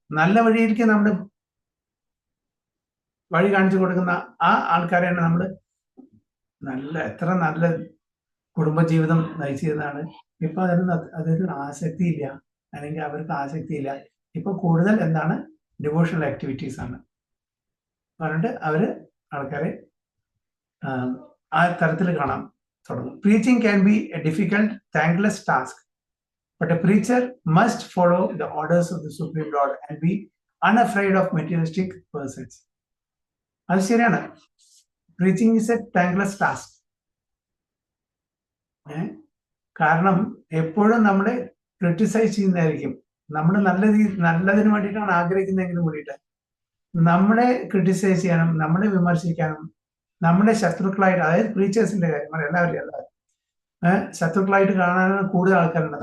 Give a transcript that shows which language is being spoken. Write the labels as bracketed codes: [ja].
[ml] നല്ല വഴിയിലേക്ക് നമ്മൾ വഴി കാണിച്ചു കൊടുക്കുന്ന ആ ആൾക്കാരെയാണ് നമ്മൾ എത്ര നല്ല കുടുംബജീവിതം നയിച്ചിരുന്നതാണ്. ഇപ്പൊ അതിന് ആസക്തിയില്ല, അല്ലെങ്കിൽ അവർക്ക് ആസക്തിയില്ല. ഇപ്പൊ കൂടുതൽ എന്താണ് ഡിവോഷണൽ ആക്ടിവിറ്റീസ് ആണ് പറഞ്ഞിട്ട് അവര് ആൾക്കാരെ ആ തരത്തിൽ കാണാൻ തുടങ്ങും. [en] Preaching can be a difficult, thankless task, but a preacher must follow the orders of the Supreme Lord and be unafraid of materialistic persons. [ml] അത് ശരിയാണ്. [en] Preaching is a thankless task. [ml] കാരണം എപ്പോഴും നമ്മളെ ക്രിട്ടിസൈസ് ചെയ്യുന്നതായിരിക്കും. നമ്മൾ നല്ലതിന് വേണ്ടിയിട്ടാണ് ആഗ്രഹിക്കുന്നതെങ്കിലും കൂടിയിട്ട് നമ്മളെ ക്രിട്ടിസൈസ് ചെയ്യാനും നമ്മളെ വിമർശിക്കാനും നമ്മുടെ ശത്രുക്കളായിട്ട്, അതായത് പ്രീച്ചേഴ്സിന്റെ കാര്യം എല്ലാവരും ശത്രുക്കളായിട്ട് കാണാനും കൂടുതൽ ആൾക്കാരുണ്ട്.